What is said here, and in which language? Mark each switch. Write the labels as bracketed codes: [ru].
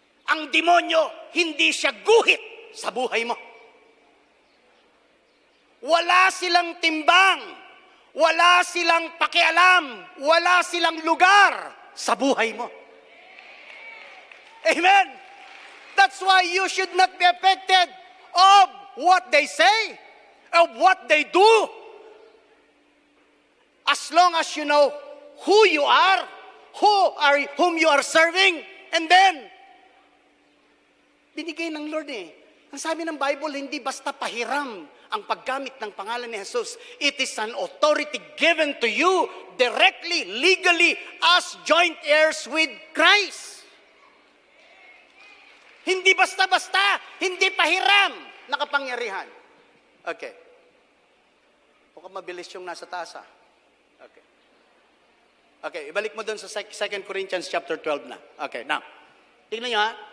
[tl] Ang demonyo, hindi siya guhit sa buhay mo. Wala silang timbang. Wala silang pakialam. Wala silang lugar sa buhay mo. [en] Amen? That's why you should not be affected of what they say, of what they do. As long as you know who you are, whom you are serving, and then, [tl] binigay ng Lord eh. Ang sabi ng Bible, hindi basta pahiram ang paggamit ng pangalan ni Jesus. [en] It is an authority given to you directly, legally, as joint heirs with Christ. [tl] Hindi basta-basta, hindi pahiram na kapangyarihan. Okay. Mukhang mabilis yung nasa taas ah. Okay. Okay, ibalik mo dun sa 2 Corinthians chapter 12 na. [en] Okay, now. [tl] Tingnan nyo ha.